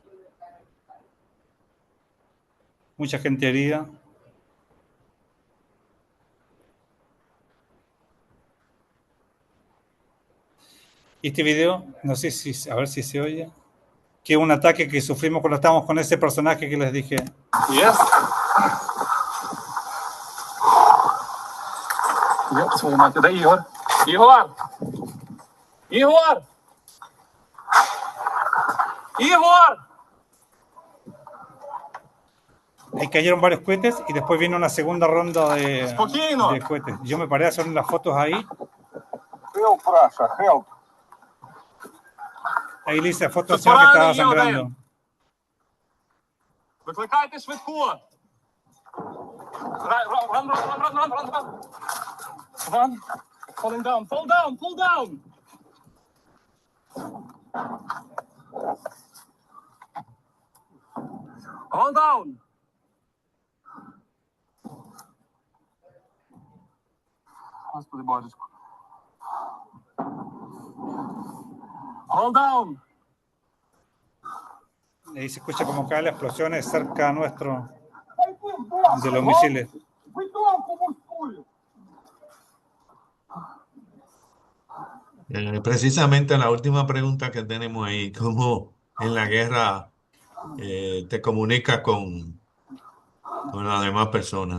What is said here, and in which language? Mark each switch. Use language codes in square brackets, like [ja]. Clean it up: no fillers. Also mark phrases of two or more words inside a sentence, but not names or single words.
[es] Mucha gente herida. Y este video, no sé si, a ver si se oye, que es un ataque que sufrimos cuando estábamos con ese personaje que les dije. [en] Yes. [ru] Ёб твою мать, это Игорь. Игорь! Игорь! Игорь! [es] Ahí cayeron varios cohetes y después vino una segunda ronda de cohetes. Yo me paré a hacer unas fotos ahí. [en] Help, Russia, help. [es] Ahí le hice fotos al señor que estaba sangrando. [uk] Викликайте швидку. [en] Run. Run. Fall down. Hold down. [uk] Господи, Божечко. [en] Hold down. [es] Ahí se escucha como caen las explosiones cerca nuestro de los misiles. Precisamente la última pregunta que tenemos ahí, ¿cómo en la guerra te comunicas con las demás personas?